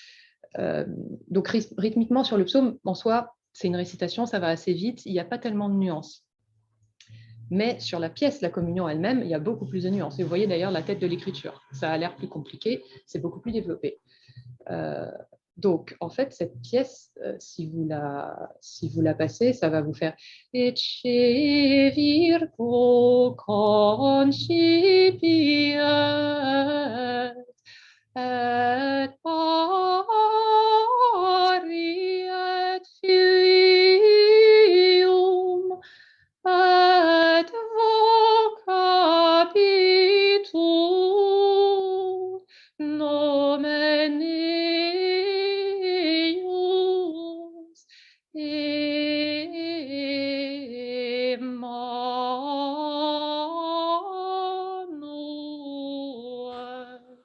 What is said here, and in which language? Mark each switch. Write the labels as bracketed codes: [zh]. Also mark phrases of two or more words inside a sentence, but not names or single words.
[fr] Donc, rythmiquement, sur le psaume, en soi, c'est une récitation, ça va assez vite, il n'y a pas tellement de nuances. Mais sur la pièce, la communion elle-même, il y a beaucoup plus de nuances. Et vous voyez d'ailleurs la tête de l'écriture. Ça a l'air plus compliqué, c'est beaucoup plus développé. Donc, en fait, cette pièce, si vous la passez, ça va vous faire Ecce [la] virgo concipiet et pariet filium et vocabitur nomen eius Emmanuel.